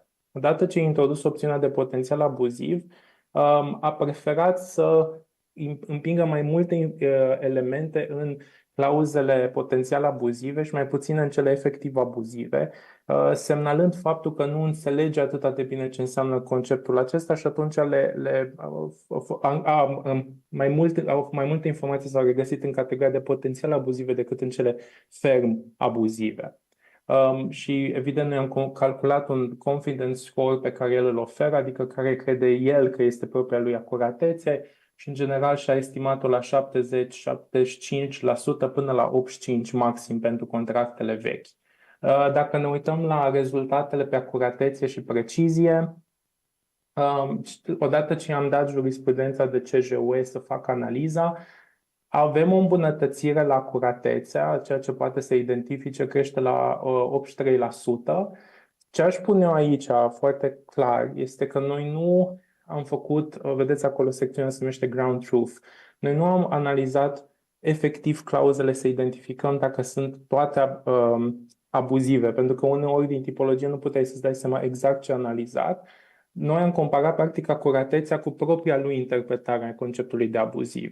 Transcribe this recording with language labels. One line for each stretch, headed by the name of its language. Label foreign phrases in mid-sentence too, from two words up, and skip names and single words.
Romanian: Odată ce a introdus opțiunea de potențial abuziv, a preferat să împingă mai multe elemente în clauzele potențial abuzive și mai puțin în cele efectiv abuzive, semnalând faptul că nu înțelege atât de bine ce înseamnă conceptul acesta și atunci mai multe informații s-au regăsit în categoria de potențial abuzive decât în cele ferm abuzive. Și evident noi am calculat un
English: confidence score
Romanian: pe care el îl oferă, adică care crede el că este propria lui acuratețe, și în general și-a estimat-o la 70-75% până la 85% maxim pentru contractele vechi. Dacă ne uităm la rezultatele pe acuratețe și precizie, odată ce i-am dat jurisprudența de CJUE să facă analiza, avem o îmbunătățire la acuratețea, ceea ce poate să identifice crește la 83%. Ce aș pune eu aici foarte clar este că noi nu am făcut, vedeți acolo secțiunea se numește
English: ground truth.
Romanian: Noi nu am analizat efectiv clauzele să identificăm dacă sunt toate abuzive, pentru că uneori din tipologie nu puteai să-ți dai seama exact ce analizat. Noi am comparat practic acuratețea cu propria lui interpretare a conceptului de abuziv.